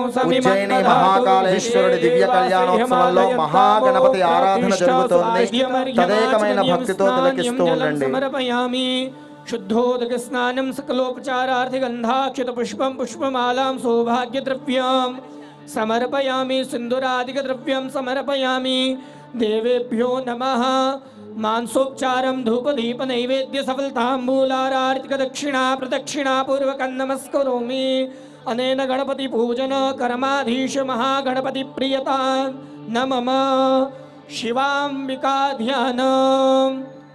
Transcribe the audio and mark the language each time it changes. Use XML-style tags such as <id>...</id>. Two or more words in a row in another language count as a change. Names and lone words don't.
<te>ఉజ్జయిని మహాకాళేశ్వరుడి దివ్య కళ్యాణోత్సవంలో మహాగణపతి ఆరాధన జరుగుతోంది. తదేకమైన భక్తితో తిలకిస్తూ ఉండండి.</te> <sa>సమర్పయామి शुद्धोदक स्नानं सकलोपचारार्थे गंधाक्षत पुष्पं पुष्पमालां सौभाग्य द्रव्यं समर्पयामि सिंदूरादिक द्रव्यं समर्पयामि देवेभ्यो नमः मांसोपचारं धूपदीप नैवेद्य सफलतांबूलारार्तिक दक्षिणा प्रदक्षिणा पूर्वकं नमस्करोमि अनेन गणपति पूजन कर्माधीश महागणपति प्रियता नमः शिवांबिका ध्यानम्</sa>